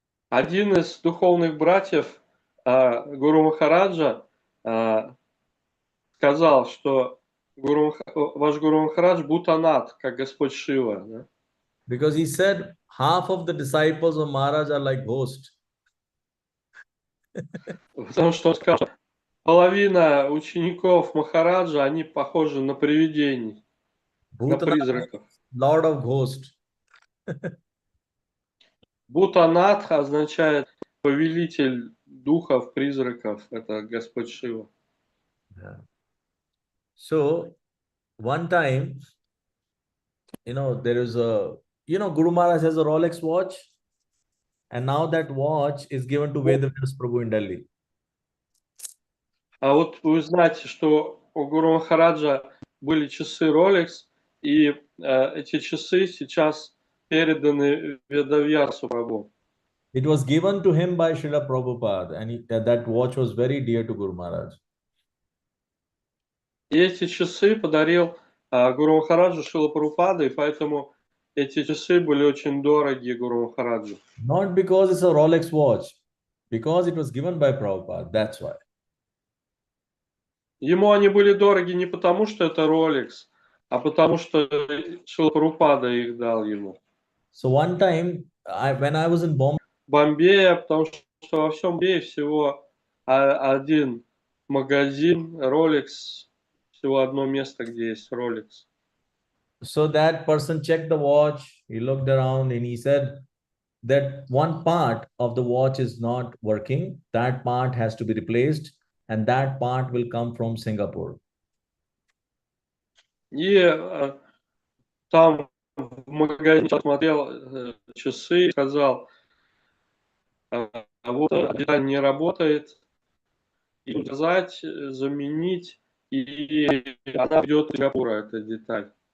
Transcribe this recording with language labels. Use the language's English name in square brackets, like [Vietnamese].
[Russian] Один из духовных братьев Гуру Махараджа сказал, что ваш Гуру Махарадж Бхутанат, как Господь Шива. Да? [English] Because he said half of the disciples of Maharaj are like ghosts. [Russian] Потому что он сказал, половина учеников Махараджа, они похожи на привидений, на призраков. [English] Lord of ghosts. [Russian] Бхутанат означает повелитель духов, призраков. Это Господь Шива. [English] Yeah. So one time, there is Guru Maharaj has a Rolex watch, and now that watch is given to Vedavyas Prabhu in Delhi. [Russian] А вот вы знаете, что у Гуру Махараджа были часы Rolex, и эти часы сейчас переданы Ведавьясу Прабhu. [English] It was given to him by Srila Prabhupada, and that watch was very dear to Guru Maharaj. [Russian] И эти часы подарил Гуру Махараджу Шрила Прабхупада, и поэтому эти часы были очень дороги Гуру Махараджу. [English] Not because it's a Rolex watch, because it was given by Prabhupada, that's why. [Russian] Ему они были дороги не потому, что это Rolex, а потому, что Шрила Прабхупада их дал ему. [English] So one time, when I was in [Russian] Бомбее, потому что во всем Бомбее всего один магазин Rolex, всего одно место, где есть Rolex. [English] So that person checked the watch, he looked around and he said that one part of the watch is not working, that part has to be replaced, and that part will come from Singapore. [Russian] И там в магазине смотрел часы и сказал, вот деталь не работает, и заменить, И она идет из Сингапура, эта деталь.